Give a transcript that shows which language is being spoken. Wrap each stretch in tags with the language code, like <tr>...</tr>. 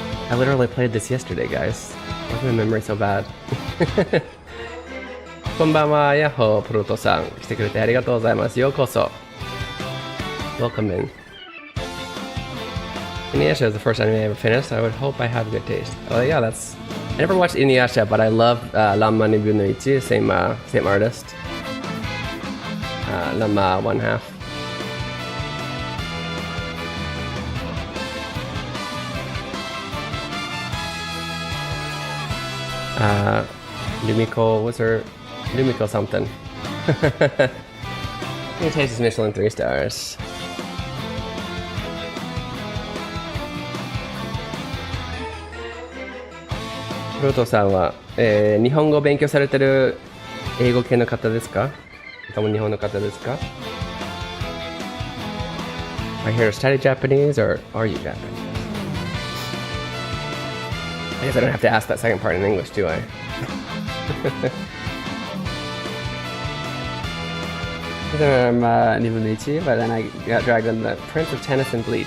<en>I literally played this yesterday, guys. Why is my memory so bad?</en> <ja>こんばんは、ヤッホー、プロトさん。来てくれてありがとうございます。ようこそ。</ja> <en>Welcome in. Inuyasha is the first anime I ever finished. I would hope I have good taste. Oh yeah, that's... I never watched Inuyasha, but I love Ranma 2分の1, same artist. Ranma 1/2. Lumiko, what's her... Lumiko something. Your taste is Michelin 3 stars.</en> <ja>Proto さんは、日本語を勉強されてる英語系の方ですか？それとも日本の方ですか？</ja> <en>Are you here to study Japanese or are you Japanese? I guess I don't have to ask that second part in English, do I? I'm 2分の1, but then I got dragged in the Prince of Tennis and Bleach.</en>